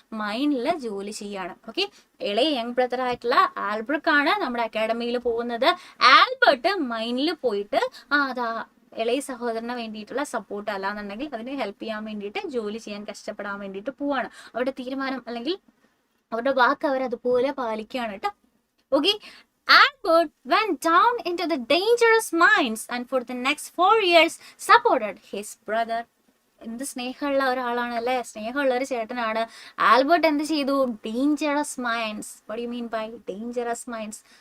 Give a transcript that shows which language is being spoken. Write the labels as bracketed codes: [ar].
[ml] മൈനില് ജോലി ചെയ്യാണ്. ഓക്കെ, ഇളയ യങ് ബ്രദർ ആയിട്ടുള്ള ആൽബ്രക്ക് ആണ് നമ്മുടെ അക്കാഡമിയിൽ പോകുന്നത്. ആൽബർട്ട് മൈനിൽ പോയിട്ട് അതാ ഇളയ സഹോദരന് വേണ്ടിയിട്ടുള്ള സപ്പോർട്ട് അല്ലാന്നുണ്ടെങ്കിൽ അതിനെ ഹെൽപ്പ് ചെയ്യാൻ വേണ്ടിയിട്ട് ജോലി ചെയ്യാൻ കഷ്ടപ്പെടാൻ വേണ്ടിയിട്ട് പോവാണ്. അവരുടെ തീരുമാനം അല്ലെങ്കിൽ അവരുടെ വാക്ക് അവർ അതുപോലെ പാലിക്കുകയാണ് കേട്ടോ. [en] Okay, Albert went down into the dangerous mines and for the next 4 years supported his brother. [ml] എന്ത് സ്നേഹമുള്ള ഒരാളാണ് അല്ലെ, സ്നേഹമുള്ള ഒരു ചേട്ടനാണ്. ആൽബർട്ട് എന്ത് ചെയ്തു? [en] Dangerous mines. What you mean by dangerous mines?